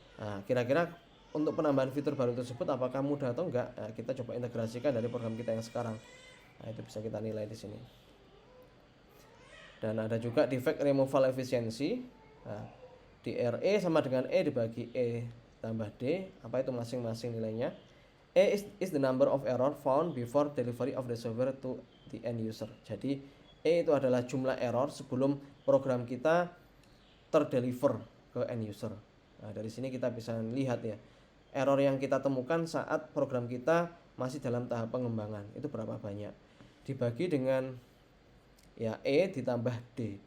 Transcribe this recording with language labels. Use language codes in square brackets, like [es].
[id] Nah, kira-kira untuk penambahan fitur baru tersebut apakah mudah atau enggak? Nah, kita coba integrasikan dari program kita yang sekarang. Nah, itu bisa kita nilai di sini. Dan ada juga defect removal efficiency. Nah, DRE sama dengan E dibagi E tambah D, apa itu masing-masing nilainya. [en] is the number of error found before delivery of the software to the end user. [id] Jadi E itu adalah jumlah error sebelum program kita terdeliver ke end user. Nah, dari sini kita bisa lihat ya, error yang kita temukan saat program kita masih dalam tahap pengembangan itu berapa banyak. Dibagi dengan ya E ditambah D.